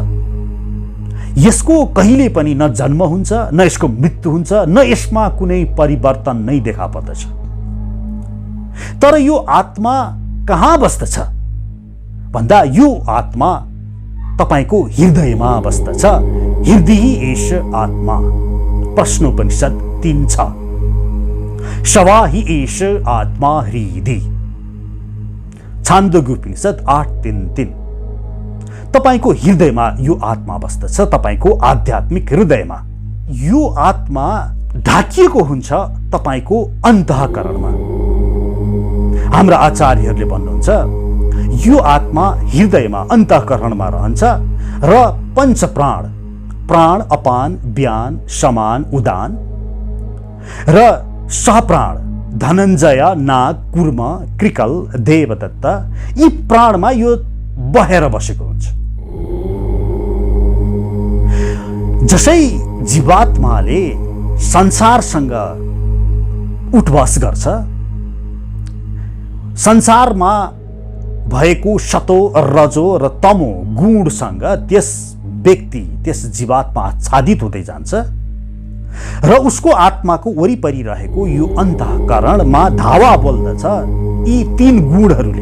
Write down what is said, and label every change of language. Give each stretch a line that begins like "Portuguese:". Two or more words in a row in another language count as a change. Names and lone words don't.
Nepali: यसको कहिले पनि न जन्म हुन्छ, न यसको मृत्यु हुन्छ, न यसमा कुनै परिवर्तन नै देखा पर्दछ। तर यो आत्मा कहाँ बस्दछ भन्दा यो आत्मा तपाईको हृदयमा बस्दछ।
Sanskrit: हृदय एष आत्मा। प्रश्नोपनिषद 3:6। शवा हि एष आत्मा हृदि। छान्दोग्योपनिषद 8:3-3।
Nepali: तपाईको हृदयमा यो आत्मा बस्दछ, तपाईको आध्यात्मिक हृदयमा। यो आत्मा ढाकिएको हुन्छ तपाईको अन्तःकरणमा। हाम्रा आचार्यहरूले भन्नुहुन्छ, यो आत्मा हृदयमा अन्तःकरणमा रहन्छ र पञ्चप्राण, प्राण, अपान, व्यान, समान, उदान र सहप्राण, धनञ्जय, नाग, कुर्म, कृकल, देवदत्त, यी प्राणमा यो बहेर बसेको हुन्छ। जसै जीवात्माले संसारसँग उठबस गर्छ, संसारमा भएको सतो, रजो र तमो गुणसँग त्यस व्यक्ति, त्यस जीवात्मा आच्छादित हुँदै जान्छ र उसको आत्माको वरिपरि रहेको यो अन्तःकरणमा धावा बोल्दछ यी 3 गुणहरूले।